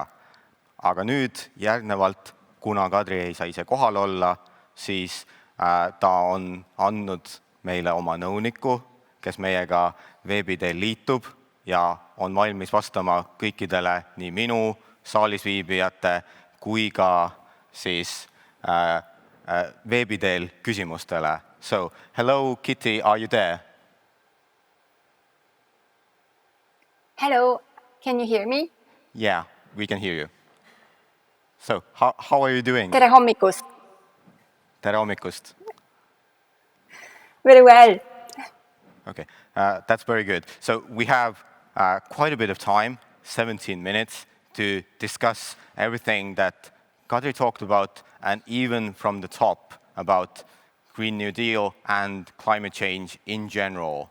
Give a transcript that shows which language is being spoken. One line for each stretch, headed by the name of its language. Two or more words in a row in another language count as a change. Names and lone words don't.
Estonian: Aga nüüd järgnevalt, kuna Kadri ei saa ise kohal olla, siis ta on andnud meile oma nõuniku, kes meiega veebi teel liitub ja on valmis vastama kõikidele nii minu saalis viibijate kui ka siis veebi teel küsimustele.
English: So, hello Kitti, are you there? Hello, can you hear me? Yeah, we can hear you. So, how are you doing?
Estonian: Tere hommikust. Tere hommikust.
English: Very well. Okay, that's very good. So we have quite a bit of time, 17 minutes, to discuss everything that Kadri talked about, and even from the top about Green New Deal and climate change in general.